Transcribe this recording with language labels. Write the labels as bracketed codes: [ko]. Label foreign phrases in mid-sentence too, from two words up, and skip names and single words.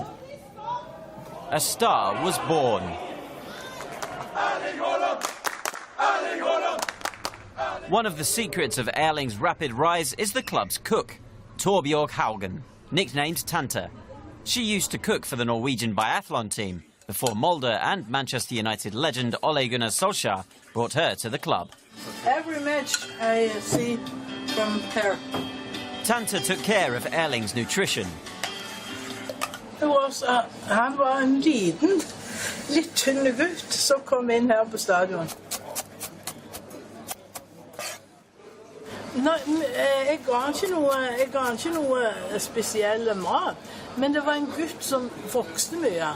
[en] A star was born. One of the secrets of Erling's rapid rise is the club's cook, Torbjørg Haugen, nicknamed Tante. She used to cook for the Norwegian biathlon team before Molde and Manchester United legend Ole Gunnar Solskjaer brought her to the club. Every match I see from her. Tante took care of Erling's nutrition. [no] Han var en liten, litt tynn gutt som kom inn her på stadion. Nei, jeg ga ikke noe spesiell mat, men det var en gutt som vokste mye.